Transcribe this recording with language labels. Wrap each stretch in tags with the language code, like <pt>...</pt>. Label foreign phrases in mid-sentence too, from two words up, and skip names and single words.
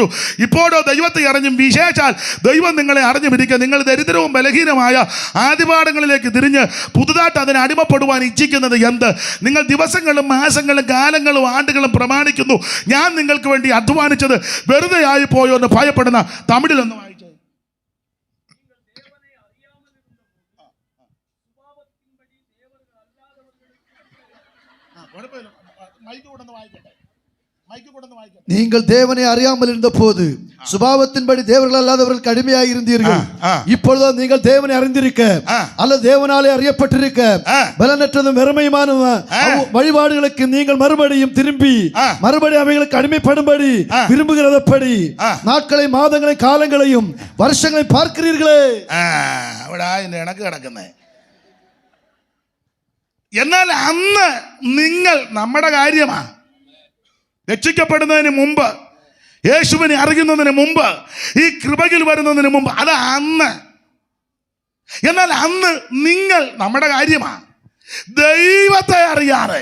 <ml>ഇപ്പോഴോ ദൈവത്തെ അറിഞ്ഞും വിശേഷാൽ ദൈവം നിങ്ങളെ അറിഞ്ഞുമിരിക്കുക. നിങ്ങൾ ദരിദ്രവും ബലഹീനമായ ആദിപാഠങ്ങളിലേക്ക് തിരിഞ്ഞ് പുതുതായിട്ട് അതിന് അടിമപ്പെടുവാൻ ഇച്ഛിക്കുന്നത് എന്ത്? നിങ്ങൾ ദിവസങ്ങളും മാസങ്ങളും കാലങ്ങളും ആണ്ടുകളും പ്രമാണിക്കുന്നു. ഞാൻ നിങ്ങൾക്ക് വേണ്ടി അധ്വാനിച്ചത് വെറുതെ ആയി പോയോ എന്ന് ഭയപ്പെടുന്ന തമിഴിലൊന്ന് വായിച്ചു.</ml> <ta>நீங்கள் தேவனை அறியாமல் இருந்த போது சுபாவத்தின்படி தேவர்கள் அல்லாதவர்கள் கடுமையாக இருந்தீர்கள். இப்பொழுதோ நீங்கள் தேவனை அறிந்திருக்க அல்லது தேவனாலே அறியப்பட்டிருக்க பலனற்றதும் வெறுமையுமான வழிபாடுகளுக்கு நீங்கள் மறுபடியும் திரும்பி மறுபடியும் அவைகளுக்கு அடிமைப்படும்படி விரும்புகிறதப்படி நாட்களை, மாதங்களை, காலங்களையும் வருஷங்களை பார்க்கிறீர்களே.</ta> <ml>எனக்கு കിടക്കുന്നേ. എന്നാൽ അന്ന് നിങ്ങൾ നമ്മുടെ കാര്യമാ രക്ഷിക്കപ്പെടുന്നതിന് മുമ്പ്, യേശുവിനെ അറിയുന്നതിന് മുമ്പ്, ഈ കൃപയിൽ വരുന്നതിന് മുമ്പ്, അത് അന്ന്. എന്നാൽ അന്ന് നിങ്ങൾ നമ്മുടെ കാര്യമാ ദൈവത്തെ അറിയാതെ.</ml>